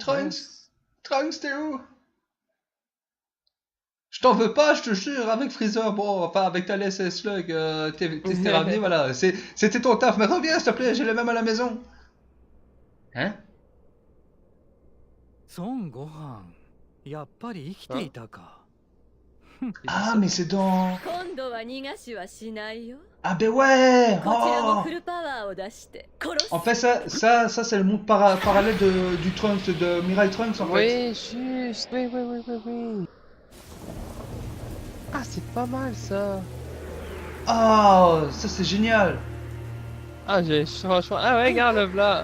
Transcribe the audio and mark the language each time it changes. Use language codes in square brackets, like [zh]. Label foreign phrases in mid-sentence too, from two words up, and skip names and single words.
[fr] Trunks, t'es où? Je t'en veux pas, je te jure, avec Freezer, bon, enfin avec ta et Slug, t'es ramené, voilà. C'était ton taf, mais reviens s'il te plaît, j'ai les mêmes à la maison. Hein? [ja] Son Gohan, やっぱり生きていたか。 [fr] Ah, mais c'est dans... [ja] 今度は逃がしはしないよ。 [fr] Ah ben ouais! [ja] こちらも [fr] Oh! [ja] フルパワーを出して殺す。 [fr] En fait, ça c'est le monde parallèle du Trunks, de Mirai Trunks, en fait. Oui, juste, oui. Ah, c'est pas mal ça. Ah, ça c'est génial. Ah, franchement, ah ouais, regarde le là.